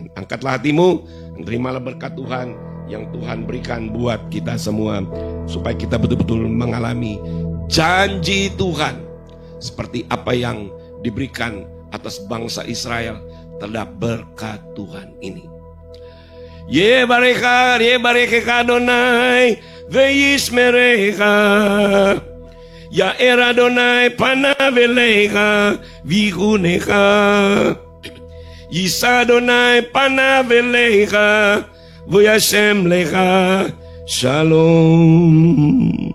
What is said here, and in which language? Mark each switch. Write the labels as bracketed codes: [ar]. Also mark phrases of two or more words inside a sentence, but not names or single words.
[id] Angkatlah hatimu, terimalah berkat Tuhan yang Tuhan berikan buat kita semua, supaya kita betul-betul mengalami janji Tuhan seperti apa yang diberikan atas bangsa Israel terhadap berkat Tuhan ini. [he] יברכך אדוני וישמרך, יאר אדוני פניו אליך ויחנך, ישא אדוני פניו אליך וישם לך שלום.